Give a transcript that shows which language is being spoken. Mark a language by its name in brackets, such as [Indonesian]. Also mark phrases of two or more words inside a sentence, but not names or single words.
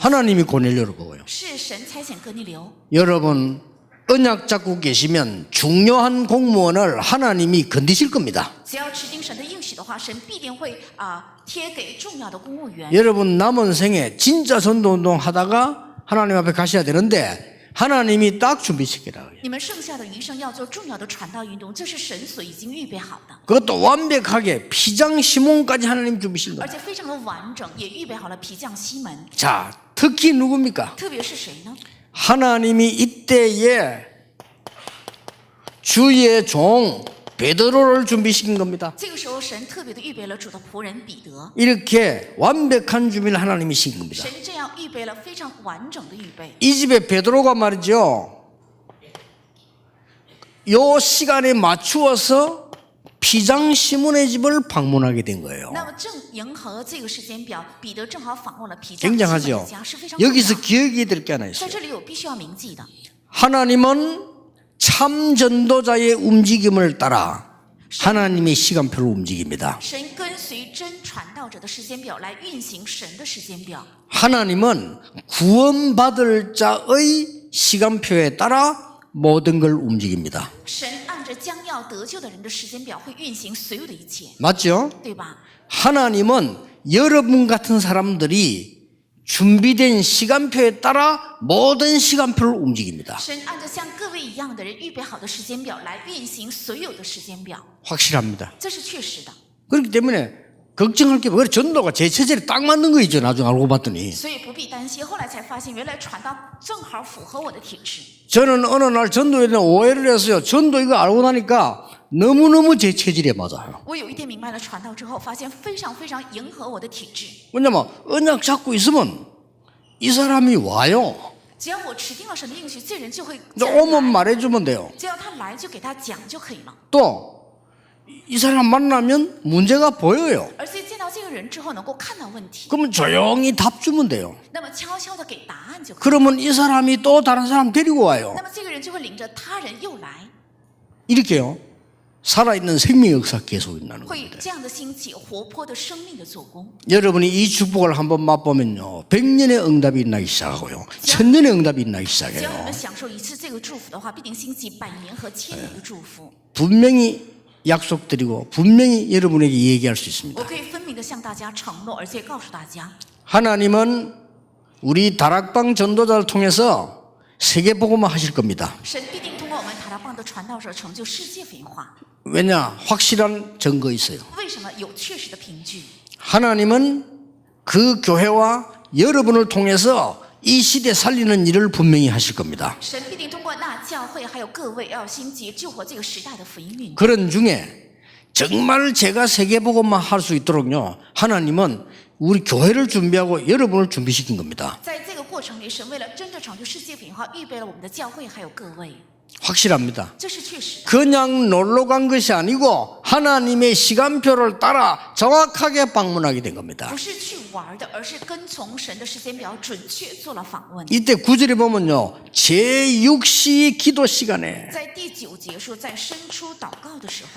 [Korean] 하나님이 고넬료를 보고요. [Chinese] 是神差遣哥尼流。 [Korean] 여러분, 언약 잡고 계시면 중요한 공무원을 하나님이 건드실 겁니다. [Chinese] 只要持定神的应许的话，神必定会贴给重要的公务员。 [Korean] 여러분 남은 생에 진짜 전도운동 하다가 하나님 앞에 가셔야 되는데 하나님이 딱 준비시키라고 해요. [Chinese] 你们剩下的余生要做重要的传道运动，这是神所已经预备好的， [Korean] 그것도 완벽하게 피장 시몬까지 하나님 준비신 [Chinese] 而 [Korean] 거예요. [Chinese] 且非常的完整，也预备好了皮匠西门。 [Korean] 자, 특히 누굽니까? [Chinese] 特别是谁呢？ [Korean] 하나님이 이때에 주의 종 베드로를 준비시킨 겁니다. [Chinese] 这个时候，神特别的预备了主的仆人彼得。 [Korean] 이렇게 완벽한 준비를 하나님이 시킨 겁니다. [Chinese] 神这样预备了非常完整的预备。 [Korean] 이 집에 베드로가 말이죠, 요 시간에 맞추어서 피장 시몬의 집을 방문하게 된 거예요. [Chinese] 那么正迎合这个时间表，彼得正好访问了皮匠西门 [Korean] 굉장하죠. [Chinese] 的家，是非常重要。 [Korean] 여기서 기억이 될 게 하나 [Chinese] 在 [Korean] 있어요. [Chinese] 这里有必须要铭记的， [Korean] 하나님은 참 전도자의 움직임을 따라 하나님의 시간표를 움직입니다. [Chinese] 神跟随真传道者的时间表来运行神的时间表。 [Korean] 하나님은 구원받을 자의 시간표에 따라 모든 걸 움직입니다. [Chinese] 神按着将要得救的人的时间表会运行所有的一切， [Korean] 맞죠? [Chinese] 对吧？ [Korean] 하나님은 여러분 같은 사람들이 준비된 시간표에 따라 모든 시간표를 움직입니다. [Chinese] 神按着像各位一样的人预备好的时间表来运行所有的时间表， [Korean] 확실합니다. [Chinese] 这是确实的。 [Korean] 그렇기 때문에 걱정할 게 뭐예요? 전도가 제 체질에 딱 맞는 거 있죠. 나중에 알고 봤더니. [Chinese] 所以不必担心。后来才发现，原来传道正好符合我的体质。 [Korean] 저는 어느 날 전도에 대한 오해를 했어요. 전도 이거 알고 나니까 너무너무 제 체질에 맞아요. [Chinese] 我有一天明白了传道之后，发现非常非常迎合我的体质。 [Korean] 왜냐면 언약 잡고 있으면 이 사람이 와요. [Chinese] 只要我持定了神的应许，这人就会 [Korean] 이제 오면 말해주면 돼요. [Chinese] 只要他来就给他讲就可以了。 [Korean] 또 이 사람 만나면 문제가 보여요. [Chinese] 而且见到这个人之后，能够看到问题， [Korean] 그러면 조용히 답 주면 돼요. [Chinese] 那么悄悄的给答案就可以。 [Korean] 그러면 이 사람이 또 다른 사람 데리고 와요. [Chinese] 那么这个人就会领着他人又来， [Korean] 이렇게요. 살아있는 생명 역사 계속 있다는 [Chinese] 会 [Korean] 겁니다. [Chinese] 这样的兴起活泼的生命的做工。 [Korean] 여러분이 이 축복을 한번 맛보면요, 100년의 응답이 나기 시작하고요, 1000년의 응답이 나기 [Chinese] 只要你 [Korean] 시작해요. [Chinese] 们享受一次这个祝福的话，必定兴起百年和千年的祝福。 [Korean] 분명히 약속드리고 분명히 여러분에게 얘기할 수 있습니다. [Chinese] 我可以分明的向大家承诺，而且告诉大家， [Korean] 하나님은 우리 다락방 전도자를 통해서 세계복음화 하실 겁니다. [Chinese] 神必定通过我们塔拉棒的传道者成就世界福音化。 [Korean] 왜냐? 확실한 증거 있어요. [Chinese] 为什么有确实的凭据？ [Korean] 하나님은 그 교회와 여러분을 통해서 이 시대 살리는 일을 분명히 하실 겁니다. [Chinese] 神必定通过那教会还有各位要兴起救活这个时代的福音运动。 [Korean] 그런 중에 정말 제가 세계복음만 할 수 있도록요, 하나님은 우리 교회를 준비하고 여러분을 준비시킨 겁니다. [Chinese] 在这个过程里，神为了真正成就世界福音化，预备了我们的教会还有各位， [Korean] 확실합니다. [Chinese] 这是确实的。 [Korean] 그냥 놀러 간 것이 아니고 하나님의 시간표를 따라 정확하게 방문하게 된 겁니다. [Chinese] 不是去玩的，而是跟从神的时间表，准确做了访问。 [Korean] 이때 9절에 보면요, 제6시 기도 시간에 [Chinese] 在第9节说，在伸出祷告的时候，